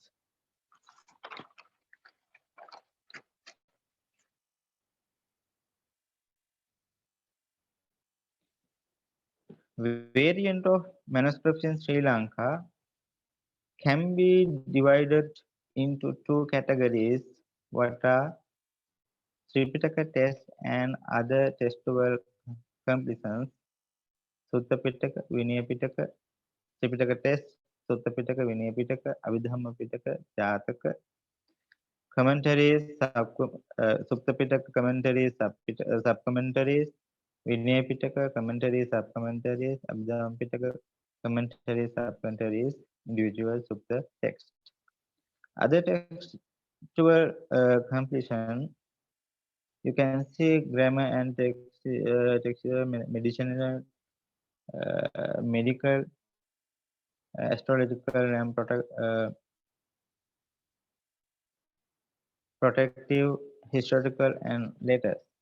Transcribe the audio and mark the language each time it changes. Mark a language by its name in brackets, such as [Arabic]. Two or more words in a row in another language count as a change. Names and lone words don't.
[English] Variant of manuscripts in Sri Lanka can be divided into two categories, what are Tripitaka text and other textual completions. Sutta Pitaka, Vinaya Pitaka, Tripitaka text, Sutta Pitaka, Vinaya Pitaka, Abhidhamma Pitaka, Jataka, commentaries, Sutta Pitaka commentaries, sub-commentaries, Vinaya Pitaka commentaries, sub-commentaries, Abhidhamma Pitaka commentaries, sub-commentaries, individual Sutta text. Other textual completion, you can see grammar and textual, medicinal, medical, astrological, and protective, historical, and letters.